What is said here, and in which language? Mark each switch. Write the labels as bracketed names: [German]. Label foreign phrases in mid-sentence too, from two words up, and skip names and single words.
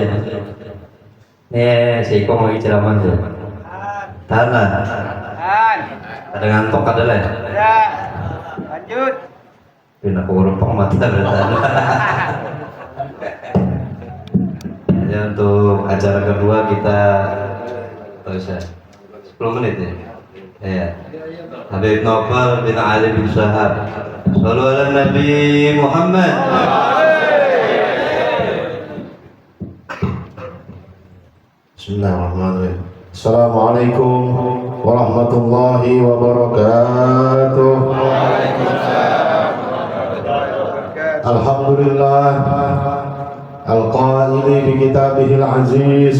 [Indonesian] Nih, si Iko mau ceramah aja. Tahan lah. Tahan. Ada ngantuk ada lah. Ada. Lanjut. Pindah ke warung mata berarti. Ya, untuk acara kedua kita terus ya 10 menit ya. Iya. Habib Novel bin Ali bin Syahab. [Arabic] صلى الله على نبي محمد. بسم الله الرحمن الرحيم. السلام عليكم ورحمة الله وبركاته. الحمد لله القائل بكتابه العزيز.